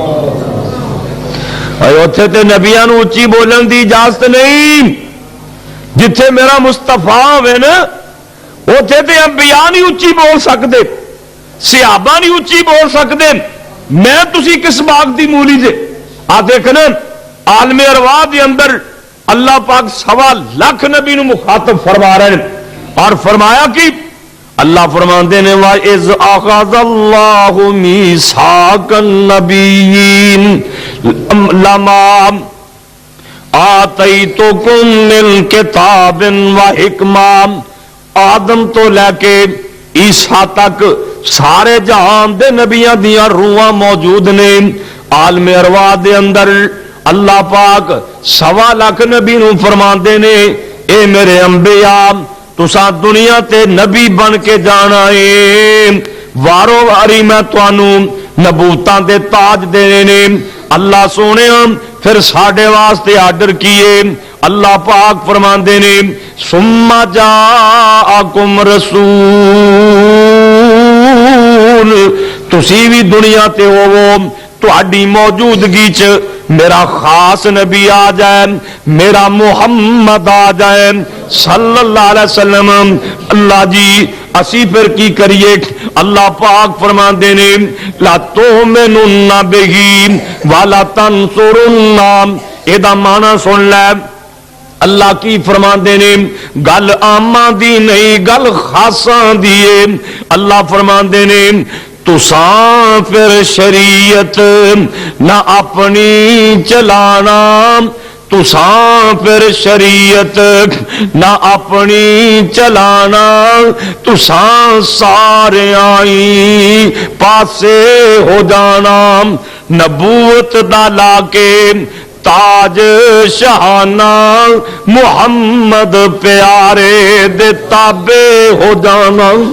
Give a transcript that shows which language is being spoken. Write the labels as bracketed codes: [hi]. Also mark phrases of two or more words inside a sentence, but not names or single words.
[pa] اوتھے تے نبیاں نو اچھی بولن دی اجازت نہیں. جتھے میرا مصطفیٰ ہوئے نا اوتھے تے انبیاء نہیں اچھی بول سکتے، صحابہ نہیں اچھی بول سکتے. میں تسی کس باغ دی مولی جے؟ آ دیکھنا عالم ارواح دے اندر اللہ پاک 1.25 لاکھ نبی نو مخاطب فرما رہے ہیں، اور فرمایا کہ اللہ فرماندے نے [ar] وَإِذْ أَخَذَ اللَّهُ مِيثَاقَ النَّبِيِّينَ لَمَا آتَيْتُكُم مِّن كِتَابٍ وَحِكْمَةٍ. [pa] آدم تو لے کے عیسیٰ تک سارے جہان دے نبیاں دیاں روحاں موجود نے عالم ارواح دے اندر. اللہ پاک 1.25 لاکھ نبی نو فرماندے نے اے میرے انبیاء تساں دنیا تے نبی بن کے جانا ہے، وارو واری میں تانوں نبوتاں دے تاج دینے نے۔ اللہ سونے پھر ساڈے واسطے آرڈر کیے، اللہ پاک فرماندے نے [ar] ثم جاءکم رسول، [pa] تسی بھی دنیا تے ہوو، تہاڈی موجودگی چ میرا خاص نبی آ جائے، میرا محمد آ جائے [ar] صلی اللہ علیہ وسلم۔ [pa] اللہ جی اسی پھر کی کریے؟ اللہ پاک فرماندے نے [ar] لا تؤمنن بہ ولا تنصرن، [pa] ادا معنی سن لے، اللہ کی فرماندے نے گل عاماں دی نہیں گل خاصاں دی ہے۔ اللہ فرماندے نے تساں پھر شریعت نہ اپنی چلانا، تساں پھر شریعت نہ اپنی چلانا، تساں سارے آئی پاسے ہو جانا، نبوت دا لا کے تاج شہانہ محمد پیارے دے تابع ہو جانا۔